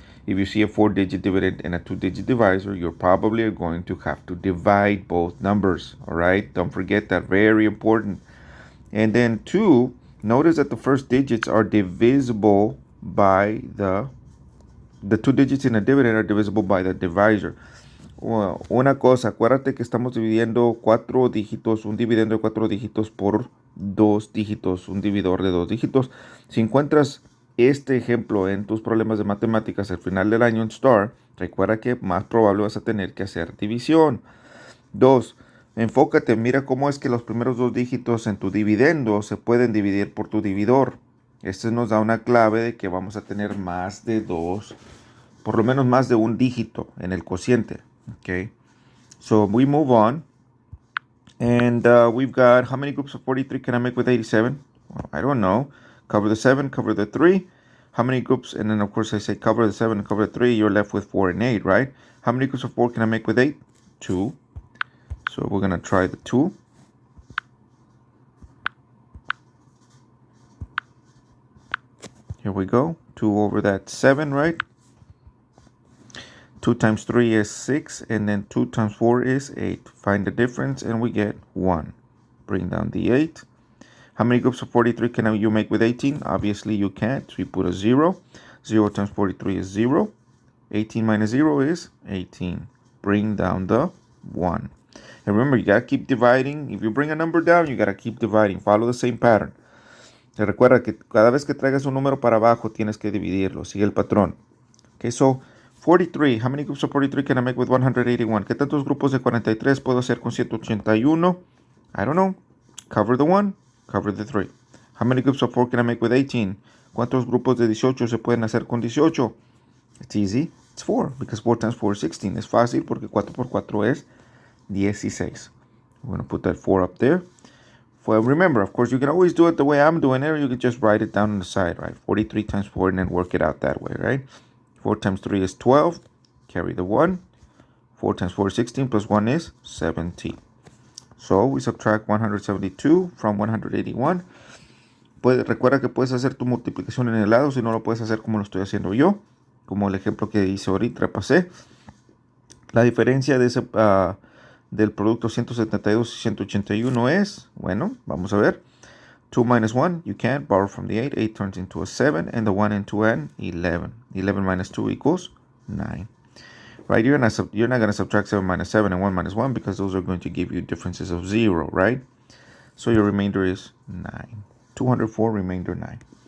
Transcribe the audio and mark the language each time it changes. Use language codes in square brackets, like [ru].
[en] If you see a 4-digit dividend and a 2-digit divisor, you're probably going to have to divide both numbers, all right? Don't forget that, very important. And then 2, notice that the first digits are divisible by the 2 digits in a dividend are divisible by the divisor. [es] Well, una cosa, acuérdate que estamos dividiendo 4 dígitos, un dividendo de 4 dígitos por 2 dígitos, un dividor de 2 dígitos. Si encuentras este ejemplo en tus problemas de matemáticas al final del año en STAR, recuerda que más probable vas a tener que hacer división. 2. Enfócate, mira cómo es que los primeros 2 dígitos en tu dividendo se pueden dividir por tu dividor. Este nos da una clave de que vamos a tener más de 2, por lo menos más de un dígito en el cociente. [en] Okay, so we move on. And we've got, how many groups of 43 can I make with 87? Well, I don't know. Cover the 7, cover the 3. How many groups? And then, of course, I say cover the 7 and cover the 3. You're left with 4 and 8, right? How many groups of 4 can I make with 8? 2. So we're going to try the 2. Here we go. 2 over that 7, right? 2 times 3 is 6, and then 2 times 4 is 8. Find the difference, and we get 1. Bring down the 8. How many groups of 43 can you make with 18? Obviously, you can't. So we put a 0. 0 times 43 is 0. 18 minus 0 is 18. Bring down the 1. And remember, you got to keep dividing. If you bring a number down, you got to keep dividing. Follow the same pattern. [es] Te recuerda que cada vez que traigas un número para abajo, tienes que dividirlo. Sigue el patrón. [en] Okay, so 43. How many groups of 43 can I make with 181? [es] ¿Qué tantos grupos de 43 puedo hacer con 181? [en] I don't know. Cover the 1, cover the 3. How many groups of 4 can I make with 18? [es] ¿Cuántos grupos de 18 se pueden hacer con 18? [en] It's easy. It's 4, because 4 times 4 is 16. [es] Es fácil porque 4 por 4 es 16. [en] We're going to put that 4 up there. Well, remember, of course, you can always do it the way I'm doing it, or you can just write it down on the side, right? 43 times 4 and then work it out that way, right? 4 times 3 is 12. Carry the 1. 4 times 4 is 16 plus 1 is 17. So we subtract 172 from 181. [es] Recuerda que puedes hacer tu multiplicación en el lado, si no lo puedes hacer como lo estoy haciendo yo, como el ejemplo que hice ahorita, repasé. La diferencia de ese, del producto 172 y 181 es, bueno, vamos a ver. [en] 2 minus 1, you can't borrow from the 8. 8 turns into a 7, and the 1 into n, 11. 11 minus 2 equals 9. Right, you're not going to subtract 7 minus 7 and 1 minus 1 because those are going to give you differences of 0, right? So your remainder is 9. 204, remainder 9.